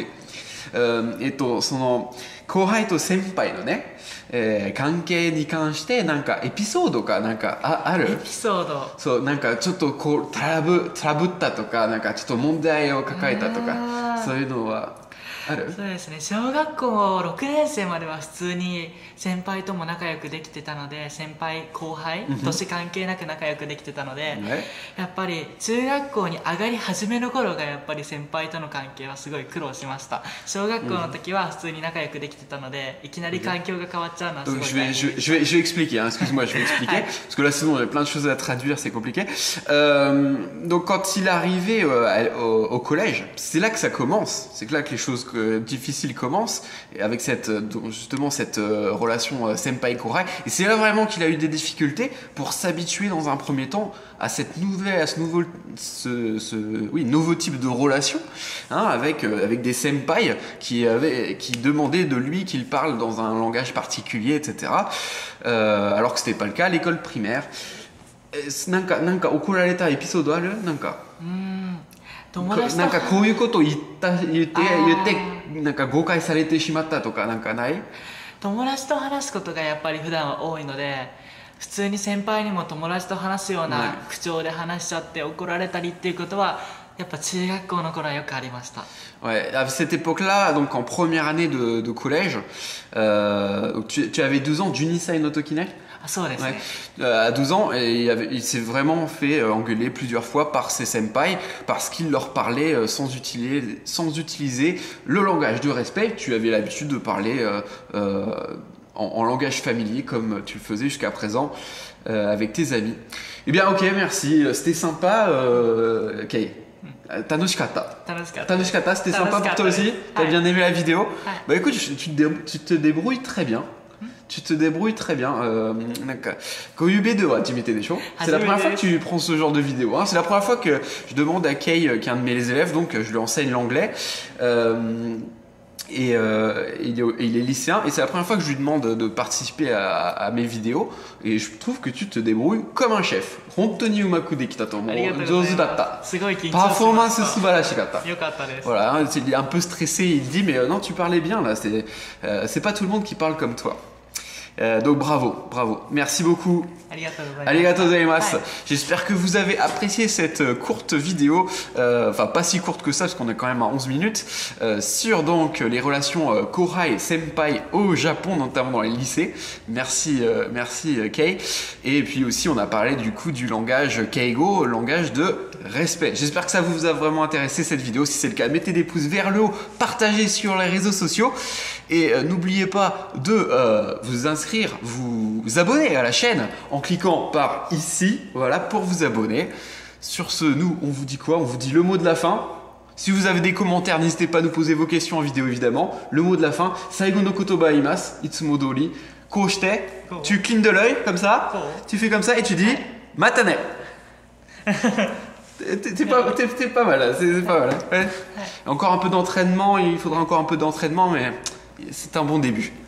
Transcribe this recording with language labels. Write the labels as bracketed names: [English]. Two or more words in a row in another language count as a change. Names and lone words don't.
[Japanese] その後輩と先輩のね、関係に関してなんかエピソードかなんかある？エピソード。そうなんかちょっとこうトラブったとかなんかちょっと問題を抱えたとかそういうのはある？そうですね。小学校6年生までは普通に先輩とも仲良くできてたので、先輩後輩年関係なく仲良くできてたので、やっぱり中学校に上がり始めの頃がやっぱり先輩との関係はすごい苦労しました。小学校の時は普通に仲良くできてたので、いきなり環境が変わっちゃうのはすごい大変です。 [French] Je vais expliquer, hein, excuse-moi, je vais expliquer, parce que là sinon il y a plein de choses à traduire, c'est compliqué. Donc quand il est arrivé au collège, c'est là que ça commence, c'est là que les choses difficiles commencent, avec justement cette relation senpai-korai, et c'est là vraiment qu'il a eu des difficultés pour s'habituer dans un premier temps à ce nouveau type de relation, hein, avec des senpai qui demandaient de lui qu'il parle dans un langage particulier, etc. Alors que c'était pas le cas à l'école primaire. [Japanese] なんか怒られたエピソードある？なんか。友達となんかこういうことを言ってなんか誤解されてしまったとかなんかない？友達と話すことがやっぱり普段は多いので、普通に先輩にも友達と話すような口調で話しちゃって怒られたりっていうことはやっぱ中学校の頃はよくありました。 [French] Ouais, à cette époque-là, donc en première année de collège, tu avais 12 ans, [Japanese] 十二歳の時ね? あ、そうですね、 [French] Ouais. À 12 ans, et il s'est vraiment fait engueuler plusieurs fois par ses senpai parce qu'il leur parlait sans utiliser le langage de respect. Tu avais l'habitude de parler en langage familier comme tu le faisais jusqu'à présent avec tes amis. Eh bien, ok, merci. C'était sympa, Kei. [Japanese] Tanoshikata. 楽しかったです。 [French] Tanoshikata, c'était sympa pour toi aussi? T'as bien aimé la vidéo? Bah écoute, tu te débrouilles très bien. Tu te débrouilles très bien. [Japanese] ユーチューブでは初めてでしょ. [French] C'est la première fois que tu prends ce genre de vidéo. Hein. C'est la première fois que je demande à Kei, qui est un de mes élèves, donc je lui enseigne l'anglais. Il est lycéen et c'est la première fois que je lui demande de participer à mes vidéos et je trouve que tu te débrouilles comme un chef. [Japanese] 本当に上手くできたと思う。上手だった. パフォーマンス素晴らしかった. [French] Voilà, hein, il est un peu stressé, il dit mais non, tu parlais bien là, c'est pas tout le monde qui parle comme toi. Donc bravo. Merci beaucoup. [Japanese] ありがとうございます. [French] J'espère que vous avez apprécié cette courte vidéo, enfin pas si courte que ça parce qu'on est quand même à 11 minutes, sur donc les relations Kohai et Senpai au Japon, notamment dans les lycées. Merci Kei. Et puis aussi on a parlé du coup du langage Keigo, langage de respect. J'espère que ça vous a vraiment intéressé cette vidéo. Si c'est le cas, mettez des pouces vers le haut, partagez sur les réseaux sociaux et n'oubliez pas de vous inscrire, vous abonner à la chaîne en cliquant par ici, voilà, pour vous abonner. Sur ce, nous, on vous dit quoi? On vous dit le mot de la fin. Si vous avez des commentaires, n'hésitez pas à nous poser vos questions en vidéo, évidemment. Le mot de la fin, [Japanese] 最後の言葉言います、いつも通り、こうして. [French] Tu clignes de l'œil, comme ça, tu fais comme ça et tu dis matane. T'es pas mal, là, c'est pas mal. Ouais. Encore un peu d'entraînement, il faudra encore un peu d'entraînement, mais c'est un bon début.